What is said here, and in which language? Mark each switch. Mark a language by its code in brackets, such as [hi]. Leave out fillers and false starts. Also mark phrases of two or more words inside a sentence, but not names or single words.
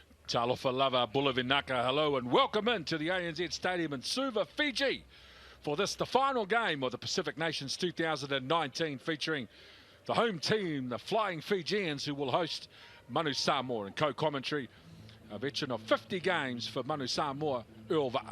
[sm] Talofa lava Bulavinaka, [en] hello and welcome into the ANZ Stadium in Suva, Fiji, for this, the final game of the Pacific Nations 2019, featuring the home team, the Flying Fijians, who will host Manu Samoa, and co-commentary, a veteran of 50 games for Manu Samoa, Earl Va'a.